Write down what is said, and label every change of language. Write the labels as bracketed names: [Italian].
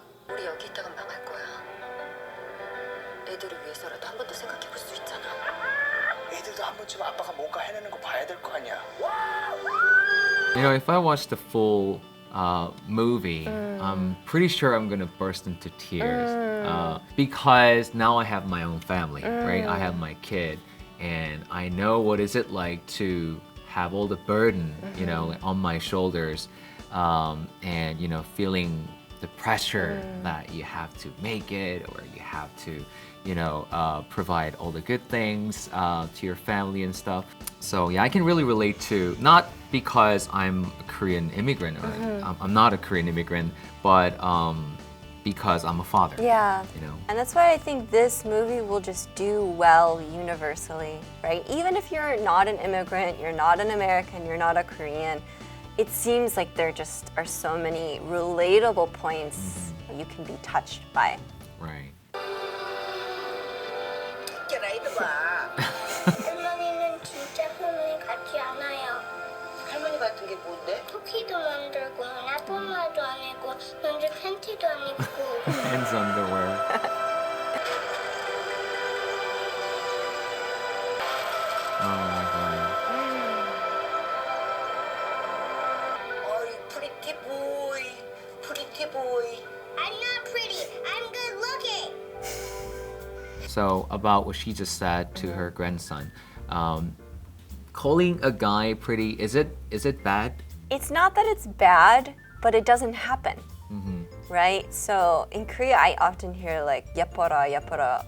[Korean] 우리 여기 있다가 망할 거야. 애들을 위해서라도 한 번 더 생각해 볼 수 있잖아. 애들도 한 번쯤 아빠가 뭔가 해내는 거 봐야 될 거 아니야. [English] You know, if I watch the full movie, I'm pretty sure I'm gonna burst into tears because now I have my own family, right? I have my kid, and I know what is it like to have all the burden, you know, on my shoulders, and you know, feeling the pressure that you have to make it, or you have to, you know, provide all the good things to your family and stuff. So yeah, I can really relate to, not because I'm a Korean immigrant, or I'm not a Korean immigrant, but because I'm a father. Yeah. You know. And that's why I think this movie will just do well universally, right? Even if you're not an immigrant, you're not an American, you're not a Korean, it seems like there just are so many relatable points you can be touched by. Right. [Korean] 깨라 이리 봐. 할머니는 진짜 할머니 같지 않아요. 할머니 같은 게 뭔데? 쿠키도 만들고 라포마도 아니고 먼저 팬티도 안 입고. [English] Men's underwear. Oh my god. 어이 프리티 보이, 프리티 보이. I'm not pretty. I'm good looking. So about what she just said to her grandson, calling a guy pretty, is it bad? It's not that it's bad, but it doesn't happen. Right? So in Korea, I often hear like [Korean] 예뻐라, 예뻐라.